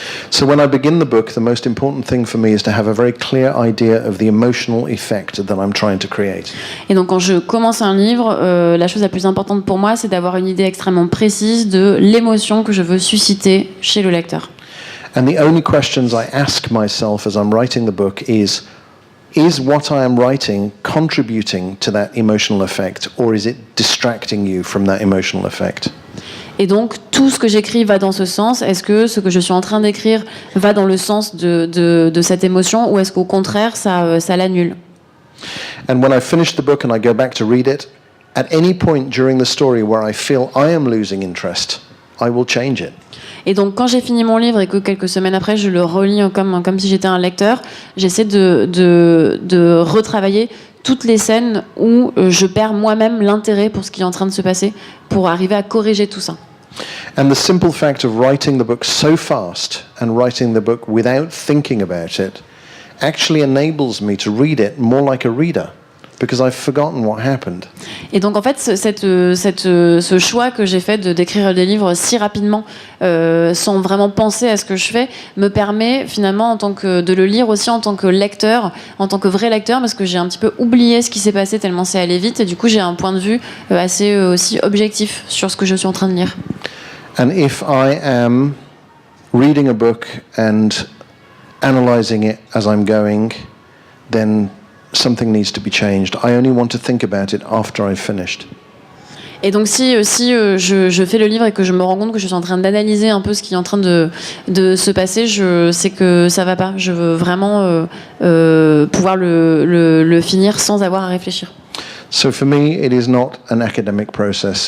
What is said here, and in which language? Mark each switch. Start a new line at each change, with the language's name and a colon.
English: So when I begin the book, the most important thing for me is to have a very clear idea of the emotional effect that I'm trying to create.
French: Et donc quand je commence un livre, la chose la plus importante pour moi, c'est d'avoir une idée extrêmement précise de l'émotion que je veux susciter chez le lecteur.
English: And the only questions I ask myself as I'm writing the book is what I am writing contributing to that emotional effect, or is it distracting you from that emotional effect?
French: Et donc, tout ce que j'écris va dans ce sens. Est-ce que ce que je suis en train d'écrire va dans le sens de cette émotion, ou est-ce qu'au contraire, ça l'annule?
English: And when I finish the book and I go back to read it, at any point during the story where I feel I am losing interest, I will change it.
French: Et donc, quand j'ai fini mon livre et que quelques semaines après, je le relis comme si j'étais un lecteur, j'essaie de retravailler toutes les scènes où je perds moi-même l'intérêt pour ce qui est en train de se passer, pour arriver à corriger tout ça.
English: And the simple fact of writing the book so fast and writing the book without thinking about it actually enables me to read it more like a reader. Because I've forgotten what happened.
French: Et donc en fait, ce choix que j'ai fait d'écrire des livres si rapidement, sans vraiment penser à ce que je fais, me permet finalement de le lire aussi en tant que lecteur, en tant que vrai lecteur, parce que j'ai un petit peu oublié ce qui s'est passé tellement c'est allé vite, et du coup j'ai un point de vue assez aussi objectif sur ce que je suis en train de lire.
English: And if I am reading a book and analysing it as I'm going, then something needs to be changed. I only want to think about it after I've finished.
French: Et donc si je fais le livre et que je me rends compte que je suis en train d'analyser un peu ce qui est en train de se passer, je sais que ça va pas. Je veux vraiment pouvoir le finir sans avoir à réfléchir.
English: So for me, it is not an academic process.